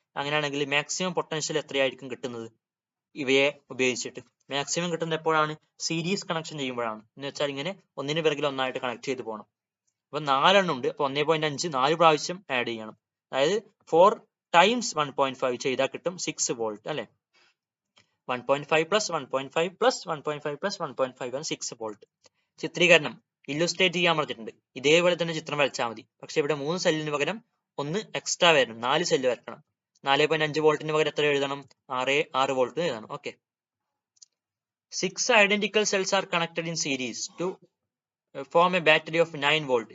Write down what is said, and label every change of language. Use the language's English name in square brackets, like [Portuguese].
[Malayalam] അങ്ങനെയാണെങ്കിൽ maximum potential എത്രയായിരിക്കും കിട്ടുന്നത്? ഇവയെ ഉപയോഗിച്ചിട്ട് മാക്സിമം കിട്ടുന്നത് എപ്പോഴാണ്? സീരീസ് കണക്ഷൻ ചെയ്യുമ്പോഴാണ്. എന്ന് വെച്ചാൽ ഇങ്ങനെ ഒന്നിന് പിറകിൽ ഒന്നായിട്ട് കണക്ട് ചെയ്ത് പോകണം. അപ്പൊ 4 എണ്ണം ഉണ്ട്, അപ്പൊ 1.5 4 പ്രാവശ്യം ആഡ് ചെയ്യണം. അതായത് 4 times 1.5 ചെയ്താൽ കിട്ടും 6 വോൾട്ട് അല്ലെ. 1.5 plus 1.5 plus 1.5 plus 1.5 ആണ് 6 വോൾട്ട്. ചിത്രീകരണം ഇല്ലുസ്ട്രേറ്റ് ചെയ്യാൻ പറഞ്ഞിട്ടുണ്ട്. ഇതേപോലെ തന്നെ ചിത്രം വരച്ചാൽ മതി. പക്ഷെ ഇവിടെ 3 സെല്ലിന് പകരം 1 എക്സ്ട്രാ വരണം, 4 സെല്ല് വരക്കണം. 4.5 വോൾട്ടിന് പകരം എത്ര എഴുതണം? 6 വോൾട്ട് എഴുതണം. [English] Okay, 6 identical cells are connected in series to form a battery of 9 volt.